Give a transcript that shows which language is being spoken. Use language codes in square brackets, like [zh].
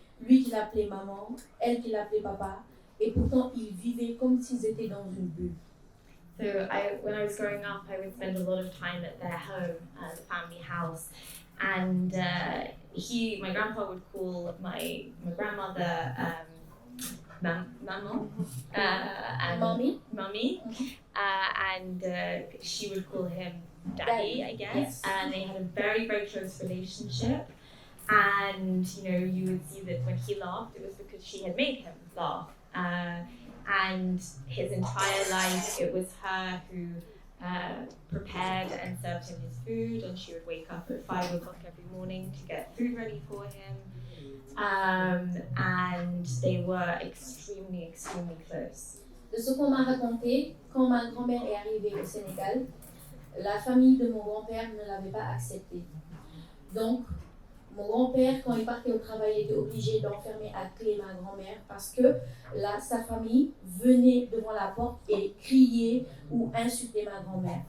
[fr] Lui qui l'appelait maman, elle qui l'appelait papa, et pourtant ils vivaient comme s'ils étaient dans une bulle. [en] So when I was growing up, I would spend a lot of time at their home, the family house, and my grandpa would call my grandmother maman, and mommy, and she would call him daddy, I guess. Yes. And they had a very, very close relationship. And you would see that when he laughed, it was because she had made him laugh. And his entire life, it was her who prepared and served him his food, and she would wake up at 5 o'clock every morning to get food ready for him. And they were extremely, extremely close. [fr] De ce qu'on m'a raconté, quand ma grand-mère est arrivée au Sénégal, la famille de mon grand-père ne l'avait pas acceptée. Donc, mon grand-père, quand il partait au travail, était obligé d'enfermer à clé ma grand-mère parce que là, sa famille venait devant la porte et criait ou insultait ma grand-mère.